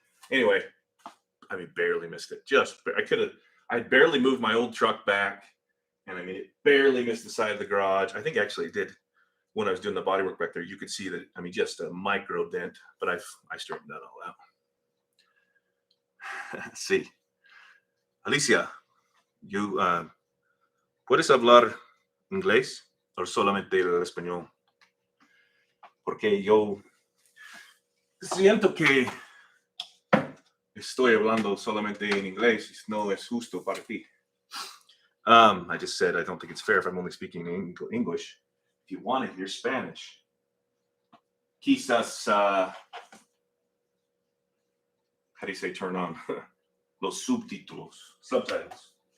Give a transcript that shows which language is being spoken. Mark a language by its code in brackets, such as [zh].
[en] Anyway, I mean, barely missed it. I barely moved my old truck back. And I mean, it barely missed the side of the garage. I think actually it did when I was doing the bodywork back there. You could see that, I mean, just a micro dent, but I straightened that all out. See. [es] Alicia, you, ¿puedes hablar inglés o solamente el español? Porque yo siento que estoy hablando solamente en inglés. No es justo para ti. [en] I just said I don't think it's fair if I'm only speaking English. If you want to hear Spanish, quizás, how do you say turn on? Los subtitles, subtitles.